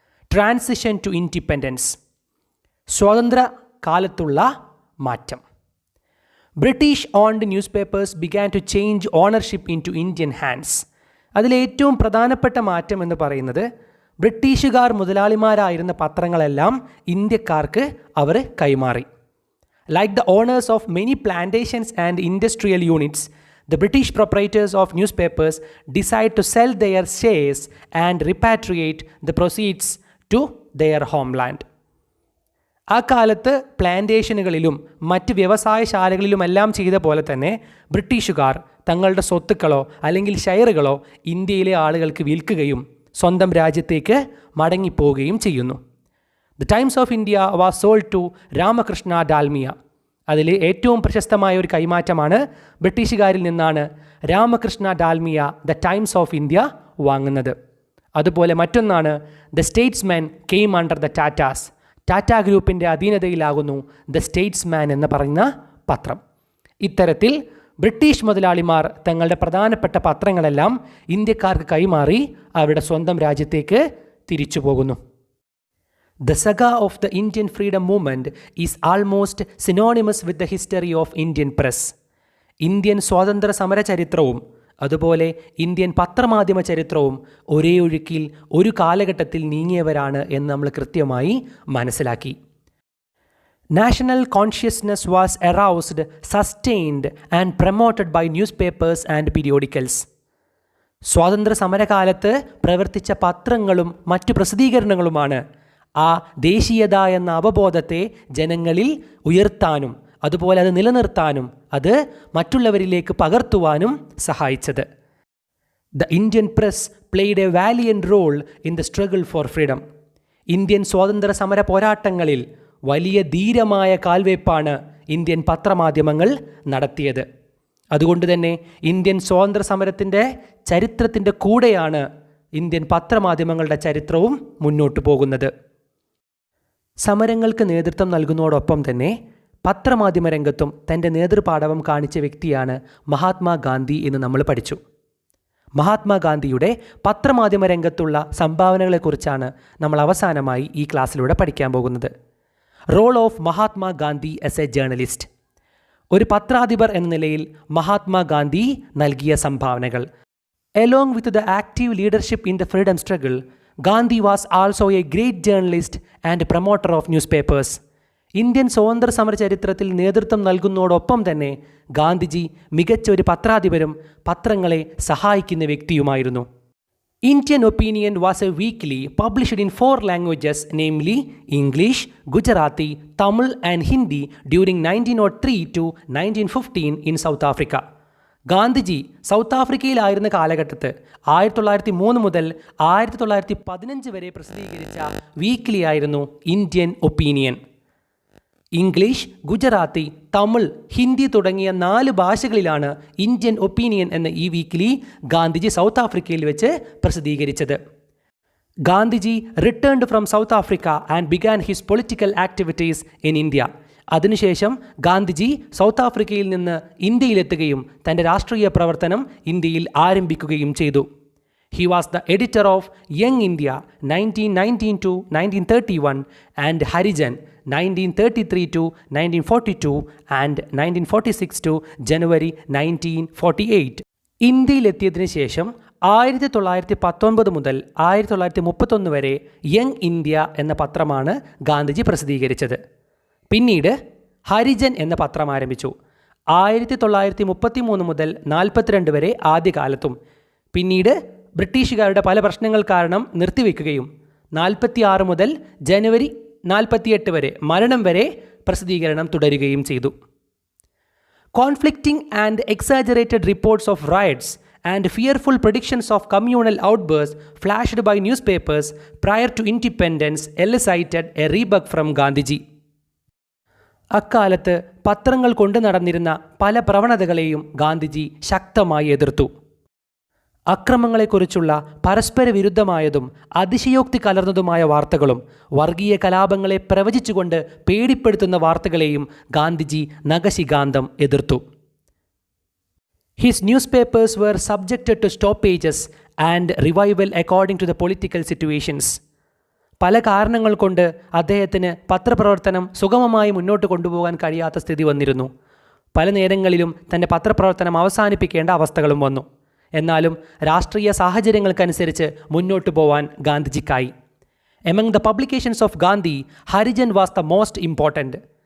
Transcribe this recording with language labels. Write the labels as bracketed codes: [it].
[en] transition to independence, [ml] സ്വാതന്ത്ര്യ കാലത്തുള്ള മാറ്റം. [en] British owned newspapers began to change ownership into Indian hands. [ml] അതിലേറ്റവും പ്രധാനപ്പെട്ട മാറ്റം എന്ന് പറയുന്നത് ബ്രിട്ടീഷുകാർ മുതലാളിമാരായിരുന്ന പത്രങ്ങളെല്ലാം ഇന്ത്യക്കാർക്ക് അവർ കൈമാറി. [en] Like the owners of many plantations and industrial units, the British proprietors of newspapers decide to sell their shares and repatriate the proceeds to their homeland. [ml] ആ കാലത്ത് പ്ലാന്റേഷനുകളിലും മറ്റ് വ്യവസായശാലകളിലുമെല്ലാം ചെയ്ത പോലെ തന്നെ ബ്രിട്ടീഷുകാർ തങ്ങളുടെ സ്വത്തുക്കളോ അല്ലെങ്കിൽ ഷെയറുകളോ ഇന്ത്യയിലെ ആളുകൾക്ക് വിൽക്കുകയും സ്വന്തം രാജ്യത്തേക്ക് മടങ്ങിപ്പോവുകയും ചെയ്യുന്നു. [en] The Times of India was sold to Ramakrishna Dalmia. [ml] അതിൽ ഏറ്റവും പ്രശസ്തമായ ഒരു കൈമാറ്റമാണ് ബ്രിട്ടീഷുകാരിൽ നിന്നാണ് Ramakrishna Dalmia the times of India വാങ്ങുന്നത്. അതുപോലെ മറ്റൊന്നാണ് [en] The Statesman came under the Tatas. [ml] Tata ഗ്രൂപ്പിൻ്റെ അധീനതയിലാകുന്നു ദ സ്റ്റേറ്റ്സ്മാൻ എന്ന് പറയുന്ന പത്രം. ഇത്തരത്തിൽ ബ്രിട്ടീഷ് മുതലാളിമാർ തങ്ങളുടെ പ്രധാനപ്പെട്ട പത്രങ്ങളെല്ലാം ഇന്ത്യക്കാർക്ക് കൈമാറി അവരുടെ സ്വന്തം രാജ്യത്തേക്ക് തിരിച്ചു പോകുന്നു. [en] The saga of the Indian freedom movement is almost synonymous with the history of Indian press. [ml] Indian സ്വാതന്ത്ര്യ സമര ചരിത്രവും അതുപോലെ ഇന്ത്യൻ പത്രമാധ്യമ ചരിത്രവും ഒരേ ഒഴുക്കിൽ ഒരു കാലഘട്ടത്തിൽ നീങ്ങിയവരാണ് എന്ന് നമ്മൾ കൃത്യമായി മനസ്സിലാക്കി. [en] National consciousness was aroused, sustained and promoted by newspapers and periodicals. [ml] സ്വാതന്ത്ര്യ സമരകാലത്ത് പ്രവർത്തിച്ച പത്രങ്ങളും മറ്റു പ്രസിദ്ധീകരണങ്ങളുമാണ് ആ ദേശീയത എന്ന അവബോധത്തെ ജനങ്ങളിൽ ഉയർത്താനും അതുപോലെ അത് നിലനിർത്താനും അത് മറ്റുള്ളവരിലേക്ക് പകർത്തുവാനും സഹായിച്ചത്. [en] The Indian press played a valiant role in the struggle for freedom. [ml] Indian സ്വാതന്ത്ര്യ സമര പോരാട്ടങ്ങളിൽ വലിയ ധീരമായ കാൽവയ്പ്പാണ് ഇന്ത്യൻ പത്രമാധ്യമങ്ങൾ നടത്തിയത്. അതുകൊണ്ട് തന്നെ ഇന്ത്യൻ സ്വാതന്ത്ര്യ സമരത്തിൻ്റെ ചരിത്രത്തിൻ്റെ കൂടെയാണ് ഇന്ത്യൻ പത്രമാധ്യമങ്ങളുടെ ചരിത്രവും മുന്നോട്ട് പോകുന്നത്. സമരങ്ങൾക്ക് നേതൃത്വം നൽകുന്നതോടൊപ്പം തന്നെ പത്രമാധ്യമ രംഗത്തും തൻ്റെ നേതൃപാടവം കാണിച്ച വ്യക്തിയാണ് മഹാത്മാഗാന്ധി എന്ന് നമ്മൾ പഠിച്ചു. മഹാത്മാഗാന്ധിയുടെ പത്രമാധ്യമ രംഗത്തുള്ള സംഭാവനകളെക്കുറിച്ചാണ് നമ്മൾ അവസാനമായി ഈ ക്ലാസ്സിലൂടെ പഠിക്കാൻ പോകുന്നത്. [en] Role of Mahatma Gandhi as A journalist. [ml] ഒരു പത്രാധിപർ എന്ന നിലയിൽ മഹാത്മാഗാന്ധി നൽകിയ സംഭാവനകൾ. [en] Along with the active leadership in the freedom struggle, Gandhi was also a great journalist and promoter of newspapers. [ml] Indian സ്വാതന്ത്ര്യ സമര ചരിത്രത്തിൽ നേതൃത്വം നൽകുന്നതോടൊപ്പം തന്നെ ഗാന്ധിജി മികച്ച ഒരു പത്രാധിപരും പത്രങ്ങളെ സഹായിക്കുന്ന വ്യക്തിയുമായിരുന്നു. [en] Indian Opinion was a weekly published in 4 languages, namely English, Gujarati, Tamil and Hindi during 1903 to 1915 in South Africa. [ml] Gandhiji south ആഫ്രിക്കയിലായിരുന്ന കാലഘട്ടത്ത് 1903 മുതൽ 1915 വരെ പ്രസിദ്ധീകരിച്ച വീക്ക്ലി ആയിരുന്നു Indian opinion. English, Gujarati, Tamil, Hindi തുടങ്ങിയ 4 ഭാഷകളിലാണ് ഇന്ത്യൻ ഒപ്പീനിയൻ എന്ന ഈ വീക്ക്ലി ഗാന്ധിജി സൗത്ത് ആഫ്രിക്കയിൽ വെച്ച് പ്രസിദ്ധീകരിച്ചത്. [en] Gandhiji returned from South Africa and began his political activities in India. [ml] അതിനുശേഷം ഗാന്ധിജി സൗത്ത് ആഫ്രിക്കയിൽ നിന്ന് ഇന്ത്യയിലെത്തുകയും തൻ്റെ രാഷ്ട്രീയ പ്രവർത്തനം ഇന്ത്യയിൽ ആരംഭിക്കുകയും ചെയ്തു. [en] He was the editor of Young India 1919 to 1931 and Harijan 1933 to 1942 and 1946 to January 1948. [ml] ഇന്ത്യയിലെത്തിയതിനു ശേഷം 1919 മുതൽ 1931 വരെ യങ് ഇന്ത്യ എന്ന പത്രമാണ് ഗാന്ധിജി പ്രസിദ്ധീകരിച്ചത്. പിന്നീട് ഹരിജൻ എന്ന പത്രം ആരംഭിച്ചു. 1933 മുതൽ 42 വരെ ആദ്യകാലത്തും പിന്നീട് ബ്രിട്ടീഷുകാരുടെ പല പ്രശ്നങ്ങൾ കാരണം നിർത്തിവെക്കുകയും 46 മുതൽ ജനുവരി 48 വരെ മരണം വരെ പ്രസിദ്ധീകരണം തുടരുകയും ചെയ്തു. [en] Conflicting and exaggerated reports of riots and fearful predictions of communal outbursts flashed by newspapers prior to independence elicited a rebuke from Gandhiji. [ml] അക്കാലത്ത് പത്രങ്ങൾ കൊണ്ടു നടന്നിരുന്ന പല പ്രവണതകളെയും ഗാന്ധിജി ശക്തമായി എതിർത്തു. അക്രമങ്ങളെക്കുറിച്ചുള്ള പരസ്പര വിരുദ്ധമായതും അതിശയോക്തി കലർന്നതുമായ വാർത്തകളും വർഗീയ കലാപങ്ങളെ പ്രവചിച്ചുകൊണ്ട് പേടിപ്പെടുത്തുന്ന വാർത്തകളെയും ഗാന്ധിജി നഖശിഖാന്തം എതിർത്തു. [en] His newspapers were subjected to stoppages and revival according to the political situations. [ml] പല കാരണങ്ങൾ കൊണ്ട് അദ്ദേഹത്തിന് പത്രപ്രവർത്തനം സുഗമമായി മുന്നോട്ട് കൊണ്ടുപോകാൻ കഴിയാത്ത സ്ഥിതി വന്നിരുന്നു. പല നേരങ്ങളിലും തൻ്റെ പത്രപ്രവർത്തനം അവസാനിപ്പിക്കേണ്ട അവസ്ഥകളും വന്നു. എന്നാലും രാഷ്ട്രീയ സാഹചര്യങ്ങൾക്കനുസരിച്ച് മുന്നോട്ട് പോവാൻ ഗാന്ധിജിക്കായി. [en] Among the publications of Gandhi, Harijan was the most important.